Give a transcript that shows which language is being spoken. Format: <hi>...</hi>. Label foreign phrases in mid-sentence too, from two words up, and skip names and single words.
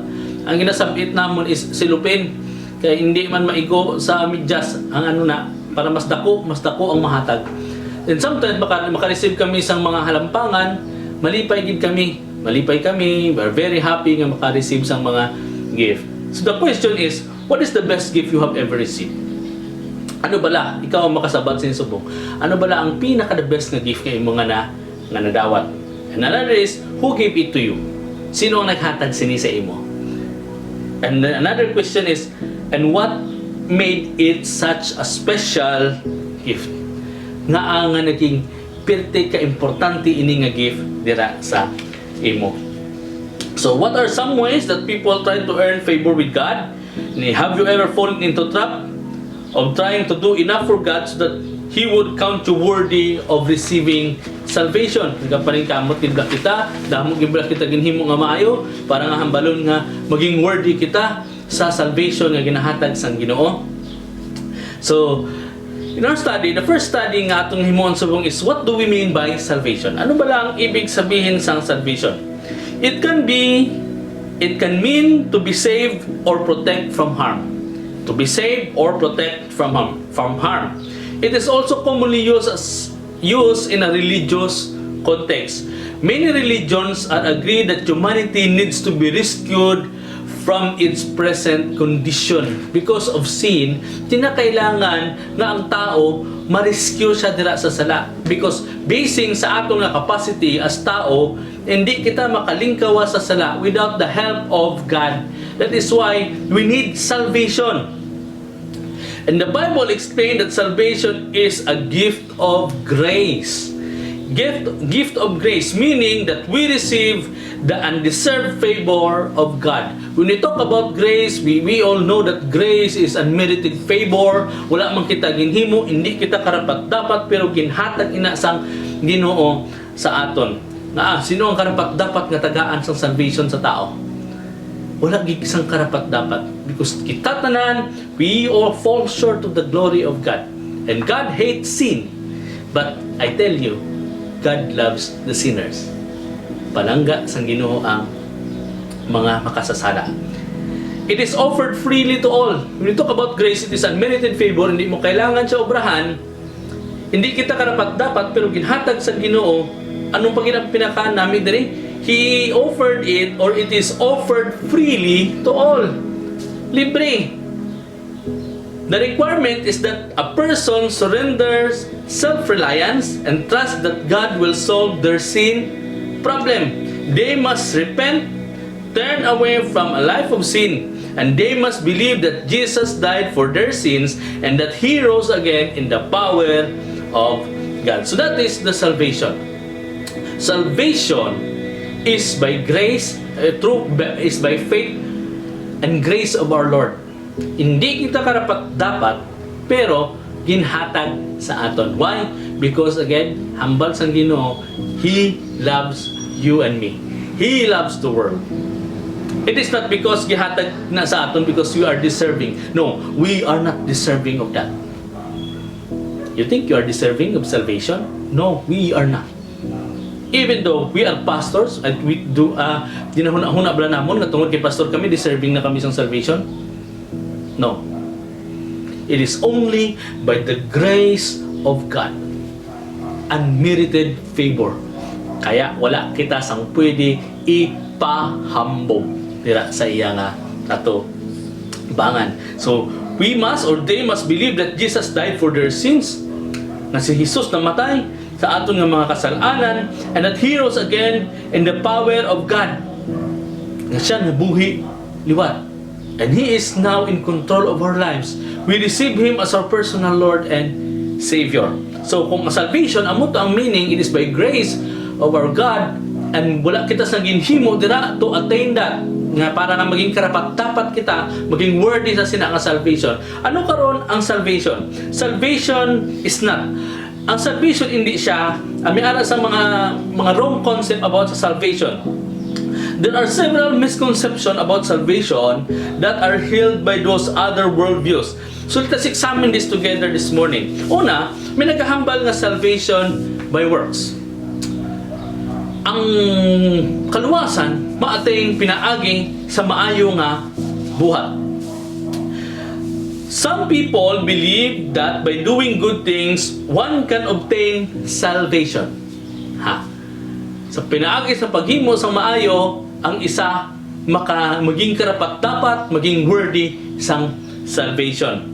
<hil>Ang ginasabit namon is silupin kay hindi man maigo sa medyas ang para mas dako ang mahatag. And sometimes maka-receive kami sang mga halampangan, malipay kami,</hil> <en>we're very happy</en> <hil>nga maka-receive sang mga</hil> <en>gift. So the question is, what is the best gift you have ever received?</en> <hil>Ano bala? Ikaw ang makasabat sa subong. Ano bala ang pinaka-</hil> <en>the best</en> <hil>nga gift kay mo nga nadawat?</hil> <en>And another is, who gave it to you?</en> <hil>Sino ang naghatag sini sa imo?</hil> <en>And then another question is, and what made it such a special gift?</en> <hil>Nga nga naging pirte ka importante ini nga gift dira sa imo.</hil> <en>So what are some ways that people try to earn favor with God? Have you ever fallen into trap of trying to do enough for God so that He would count you worthy of receiving salvation?</en> <hil>Nagaparing kamot gibla kita, damo gibla kita ginhimo nga maayo para nga hambalon nga maging worthy kita sa salvation nga ginahatag sang Ginoo.</hil> <en>So, in our study, the first study</en> <hil>nga atong himuon subong</hil> <en>is, what do we mean by salvation?</en> <hil>Ano ba lang ibig sabihin sang salvation?</hil> <en>It can mean to be saved or protect from harm. To be saved or protect from harm. It is also commonly used in a religious context. Many religions are agreed that humanity needs to be rescued from its present condition. Because of sin,</en> <hil>kinakailangan na ang tao ma-rescue siya dira sa sala. Because basing sa atong nga capacity as tao, hindi kita makalingkawa sa sala</hil> <en>without the help of God. That is why we need salvation. And the Bible explained that salvation is a gift of grace. Gift of grace, meaning that we receive the undeserved favor of God. When we talk about grace, we all know that grace is unmerited favor.</en> <hil>Wala man kita ginhimo, hindi kita karapat-dapat, pero ginhatag ina sang Ginoo sa aton. Sino ang karapat-dapat nga tagaan sang salvation sa tao? Wala gid sang karapat-dapat. Because kita tanan,</hil> <en>we all fall short of the glory of God. And God hates sin. But I tell you, God loves the sinners.</en> <hil>Palangga sang Ginoo ang mga makasasala.</hil> <en>It is offered freely to all. When you talk about grace, it is unmerited favor.</en> <hil>Hindi mo kailangan siya obrahan. Hindi kita karapat-dapat, pero ginhatag sa Ginoo. Anong pinaka namin diri?</hil> <en>He offered it, or it is offered freely to all.</en> <hil>Libre.</hil> <en>The requirement is that a person surrenders self-reliance and trust that God will solve their sin problem. They must repent, turn away from a life of sin, and they must believe that Jesus died for their sins and that He rose again in the power of God. So that is the salvation. Salvation is by grace, is by faith and grace of our Lord.</en> <hil>Hindi kita karapat-dapat, pero ginhatag sa aton.</hil> <en>Why? Because again,</en> <hil>hambal sang Ginoo,</hil> <en>He loves you and me. He loves the world. It is not because</en> <hil>gihatag na sa aton</hil> <en>because you are deserving. No, we are not deserving of that. You think you are deserving of salvation? No, we are not. Even though we are pastors and we do</en> <hil>dinahuna bala namon nga tungod kay pastor kami, deserving na kami sang salvation?</hil> <en>No. It is only by the grace of God. Unmerited favor.</en> <hil>Kaya wala kita sang pwede ipahambog dira sa iya nga ato bangan.</hil> <en>So, we must or they must believe that Jesus died for their sins.</en> <hil>Na si Jesus namatay sa aton nga mga kasalanan</hil> <en>and that He rose again in the power of God.</en> <hil>Nga siya nabuhi liwat.</hil> <en>And He is now in control of our lives. We receive Him as our personal Lord and Savior.</en> <hil>So kung salvation, amo to ang meaning,</hil> <en>it is by grace of our God</en> <hil>and wala kita sa ginhimo dira</hil> <en>to attain that</en> <hil>nga para nga maging karapat-dapat kita, maging worthy sa sina nga salvation. Ano karon ang salvation?</hil> <en>Salvation is not.</en> <hil>Ang salvation hindi siya, may ara sa mga</hil> <en>wrong concept</en> <hil>about sa salvation.</hil> <en>There are several misconceptions about salvation that are held by those other worldviews. So let's examine this together this morning.</en> <hil>Una, may naghahambal nga salvation by works. Ang kaluwasan, maating pinaagi sa maayo nga buhat.</hil> <en>Some people believe that by doing good things, one can obtain salvation.</en> <hil>Sa pinaagi sa paghimo sa maayo, ang isa maging karapat-dapat, maging worthy sang salvation.</hil>